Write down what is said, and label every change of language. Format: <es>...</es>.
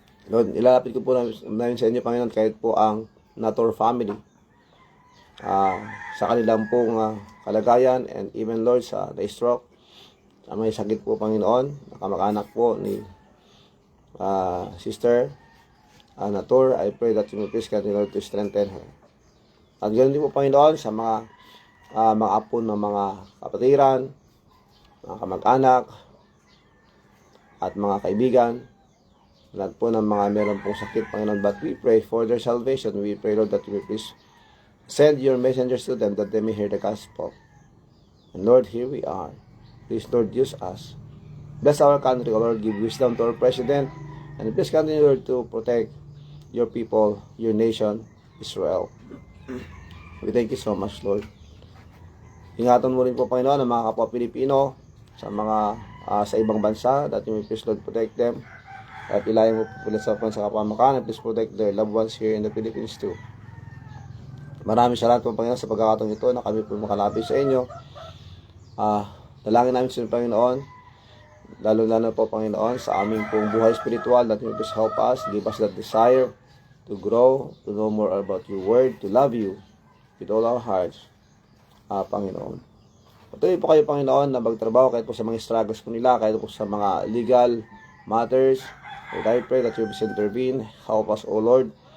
<tl>Lord, ilalapit ko po namin sa inyo, Panginoon, kahit po ang Nator family, sa kanilang pong kalagayan,</tl> <en>and even, Lord,</en> <tl>sa stroke, sa may sakit po, Panginoon, nakamag-anak po ni Sister Nator.</tl> <en>I pray that you may please continue, Lord, to strengthen her.</en> <tl>At ganoon din po, Panginoon, sa mga apo ng mga kapatiran, mga kamag-anak, at mga kaibigan, lahat po ng mga meron pong sakit, Panginoon.</tl> <en>But we pray for their salvation. We pray, Lord, that you may please send your messengers to them, that they may hear the gospel. And Lord, here we are. Please, Lord, use us. Bless our country, O Lord. Give wisdom to our president. And please continue, Lord, to protect your people, your nation, Israel. We thank you so much, Lord.</en> <tl>Ingatan mo rin po, Panginoon, ang mga kapwa Pilipino sa mga sa ibang bansa,</tl> <en>that you may please, Lord, protect them.</en> <tl>At ilayan mo po sa kapamakan,</tl> <en>and please protect their loved ones here in the Philippines too.</en> <tl>Maraming salamat po, Panginoon, sa pagkakataong ito na kami po makalapit sa inyo. Dalangin namin sa inyo, Panginoon, lalo-lalo po, Panginoon, sa aming pong buhay spiritual,</tl> <en>that you please help us, give us that desire to grow, to know more about your word, to love you with all our hearts, Panginoon.</en> <tl>Patuloy po kayo, Panginoon, na magtrabaho kahit po sa mga struggles po nila, kahit po sa mga legal matters.</tl> <en>And I pray that you please intervene, help us, O Lord.</en>